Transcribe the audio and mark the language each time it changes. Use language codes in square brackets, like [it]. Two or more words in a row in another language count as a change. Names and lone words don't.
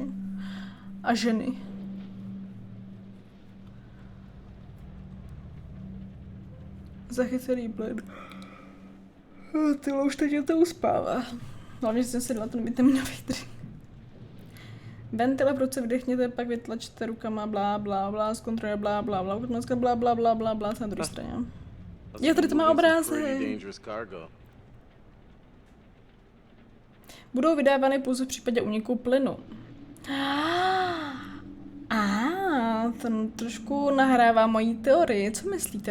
[cs] A ženy. Zachycený plyn. Ty už teď to uspává. Hlavně jsem si dala ten vitaminový drink. Ventile v ruce vdechněte, pak vytlačte rukama, blá, blá, blá, zkontroluje, blá, blá, blá, blá, blá, blá, blá, blá, na druhé straně. Já tady to má obrázek. Budou vydávány pouze v případě úniku plynu. Ten trošku nahrává mojí teorii. Co myslíte?